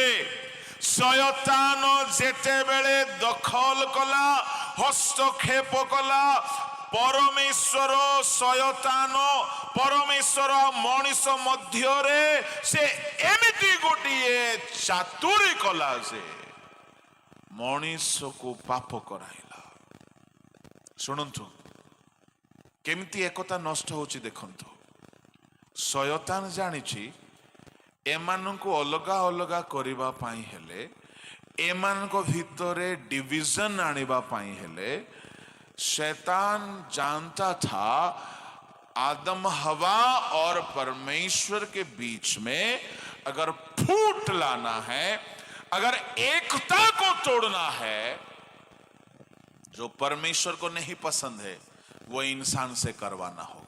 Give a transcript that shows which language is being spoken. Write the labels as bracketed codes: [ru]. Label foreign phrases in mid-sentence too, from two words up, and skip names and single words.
[or] ଶୟତାନ ଯେତେବେଳେ ଦଖଲ କଲା, ହସ୍ତକ୍ଷେପ କଲା, ପରମେଶ୍ୱର ଶୟତାନ ପରମେଶ୍ୱର ମଣିଷ ମଧ୍ୟରେ ସେ ଏମିତି ଗୋଟିଏ ଚାତୁରୀ କଲା ଯେ ମଣିଷକୁ ପାପ କରାଇଲା। ଶୁଣନ୍ତୁ କେମିତି ଏକତା ନଷ୍ଟ ହଉଛି ଦେଖନ୍ତୁ। ଶୟତାନ ଜାଣିଛି ଏମାନଙ୍କୁ ଅଲଗା ଅଲଗା କରିବା ପାଇଁ ହେଲେ, ଏମାନଙ୍କ ଭିତରେ ଡିଭିଜନ ଆଣିବା ପାଇଁ ହେଲେ, [hi] शैतान जानता था आदम हवा और परमेश्वर के बीच में अगर फूट लाना है, अगर एकता को तोड़ना है, जो परमेश्वर को नहीं पसंद है वो इंसान से करवाना होगा।